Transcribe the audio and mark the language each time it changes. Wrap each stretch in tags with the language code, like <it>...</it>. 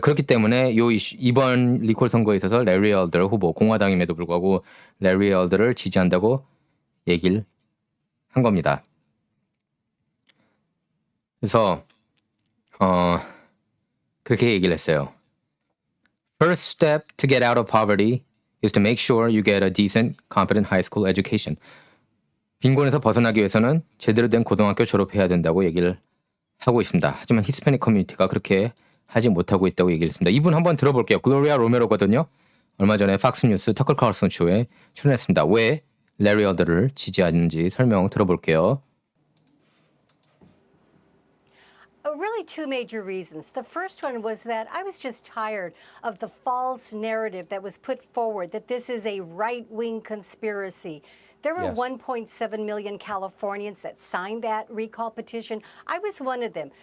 <ko>그렇기 때문에 이번 리콜 선거에 있어서 레리 엘더 후보 공화당임에도 불구하고 레리 엘더를 지지한다고 얘기를 한 겁니다. 그래서 그렇게 얘기를 했어요.</ko> <en>First step to get out of poverty is to make sure you get a decent, competent high school education.</en> <ko>빈곤에서 벗어나기 위해서는 제대로 된 고등학교 졸업해야 된다고 얘기를 하고 있습니다. 하지만 히스패닉 커뮤니티가 그렇게 하지 못하고 있다고 얘기를 했습니다. 이분 한번 들어볼게요. 글로리아 로메로거든요. 얼마 전에 팍스뉴스 터클 카를슨 쇼에 출연했습니다. 왜 레리 엘더를 지지하는지 설명 들어볼게요.</ko> <en>Really, two major reasons. The first one was that I was just tired of the false narrative that was put forward that this is a right-wing conspiracy. There were Yes. 1.7 million Californians that signed that recall petition. I was one of them.</en>